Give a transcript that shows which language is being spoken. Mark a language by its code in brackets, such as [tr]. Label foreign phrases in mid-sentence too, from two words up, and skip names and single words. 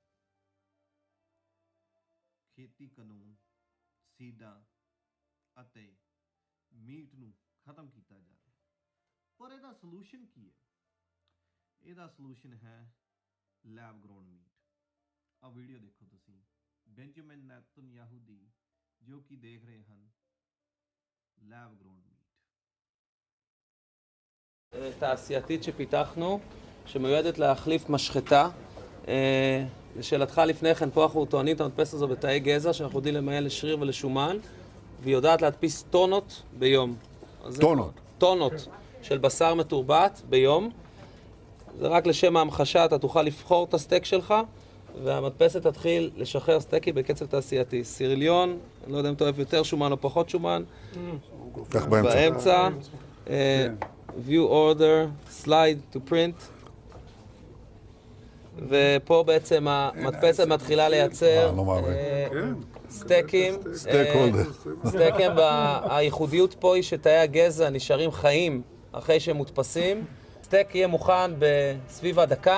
[pa] ਖੇਤੀ ਕਾਨੂੰਨ, ਸੀਡਾਂ ਅਤੇ ਮੀਟ ਨੂੰ ਖਤਮ ਕੀਤਾ ਜਾ ਰਿਹਾ ਹੈ, ਪਰ ਇਹਦਾ ਸੋਲੂਸ਼ਨ ਕੀ ਹੈ? ਇਹਦਾ ਸੋਲੂਸ਼ਨ ਹੈ [en] lab grown meat. [pa] ਆ ਵੀਡੀਓ ਦੇਖੋ ਤੁਸੀਂ ਬੈਂਜਾਮਿਨ ਨੇਤਨਯਾਹੂ ਦੀ, ਜੋ ਕਿ ਦੇਖ ਰਹੇ ਹਨ [en] lab grown meat. [he] תעשייתית שפיתחנו, שמיועדת להחליף משחטה. לשאלתך לפני כן, פה אנחנו טוענים את המדפסת הזו בתאי גזע, שאנחנו יודעים למיין לשריר ולשומן, והיא יודעת להדפיס טונות ביום. טונות? טונות של בשר מתורבת ביום. זה רק לשם ההמחשה, אתה תוכל לבחור את הסטייק שלך, והמדפסת תתחיל לשחרר סטייקים בקצב תעשייתי. סירליון, אני לא יודע אם אתה אוהב יותר שומן או פחות שומן. כך באמצע. [en] view order, slide to print. [he] ופה בעצם המדפסת מתחילה לייצר סטייקים. סטייקים, הייחודיות פה היא שתאי הגזע נשארים חיים אחרי שהם מודפסים. סטייק יהיה מוכן בסביב הדקה.